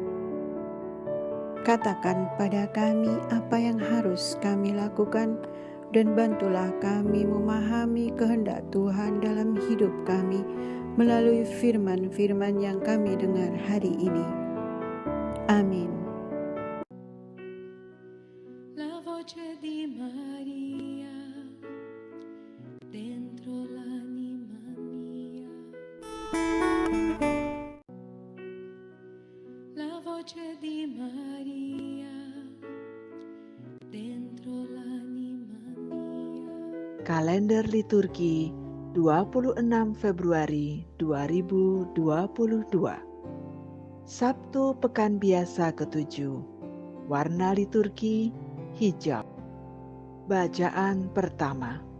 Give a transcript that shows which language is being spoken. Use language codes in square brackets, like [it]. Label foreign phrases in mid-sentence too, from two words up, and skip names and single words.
[id] Katakan pada kami apa yang harus kami lakukan, dan bantulah kami memahami kehendak Tuhan dalam hidup kami melalui firman-firman yang kami dengar hari ini. Amin. [it] La voce di Maria dentro l'anima mia. La voce di Maria dentro l'anima mia. [id] Kalender liturgi 26 Februari 2022. Sabtu Pekan Biasa ke-7. Warna liturgi hijau. Bacaan pertama.